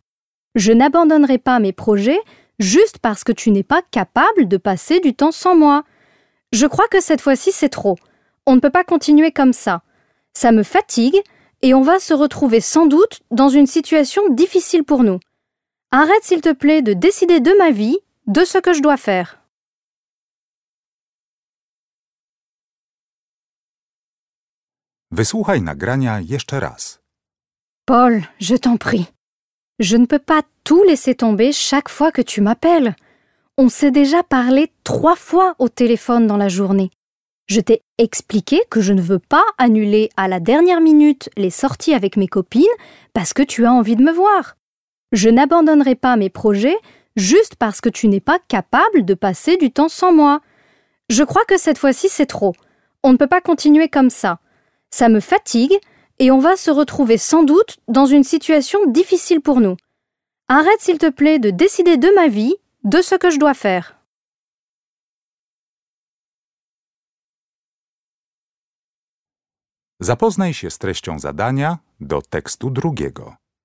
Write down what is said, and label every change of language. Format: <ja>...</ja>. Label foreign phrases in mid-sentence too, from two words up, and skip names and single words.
<fr>Je n'abandonnerai pas mes projets juste parce que tu n'es pas capable de passer du temps sans moi. Je crois que cette fois-ci c'est trop. On ne peut pas continuer comme ça. Ça me fatigue et on va se retrouver sans doute dans une situation difficile pour nous. Arrête s'il te plaît de décider de ma vie, de ce que je dois faire.</fr> <pl>Wysłuchaj nagrania jeszcze raz.</pl> <fr>Paul, je t'en prie. Je ne peux pas tout laisser tomber chaque fois que tu m'appelles. On s'est déjà parlé 3 fois au téléphone dans la journée. Je t'ai expliqué que je ne veux pas annuler à la dernière minute les sorties avec mes copines parce que tu as envie de me voir. Je n'abandonnerai pas mes projets juste parce que tu n'es pas capable de passer du temps sans moi. Je crois que cette fois-ci c'est trop. On ne peut pas continuer comme ça. Ça me fatigue et on va se retrouver sans doute dans une situation difficile pour nous. Arrête s'il te plaît de décider de ma vie, de ce que je dois faire.</fr> <pl>Zapoznaj się z treścią zadania do tekstu drugiego.</pl>